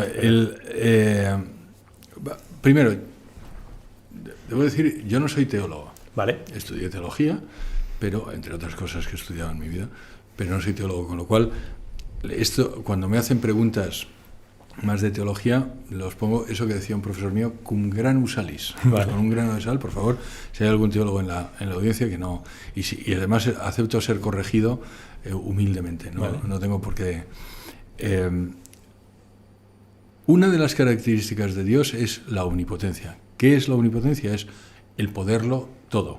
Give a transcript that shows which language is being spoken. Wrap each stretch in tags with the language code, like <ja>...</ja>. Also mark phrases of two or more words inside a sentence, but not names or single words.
<es>Primero, debo decir, yo no soy teólogo. Vale. Estudié teología, pero entre otras cosas que he estudiado en mi vida, pero no soy teólogo, con lo cual cuando me hacen preguntas más de teología, los pongo eso que decía un profesor mío,</es> <la>cum granum salis.</la> <es>Vale. Con un grano de sal, por favor, si hay algún teólogo en la audiencia que no... Y además acepto ser corregido humildemente, ¿no? Vale. No tengo por qué... Una de las características de Dios es la omnipotencia. ¿Qué es la omnipotencia? Es el poderlo todo.</es>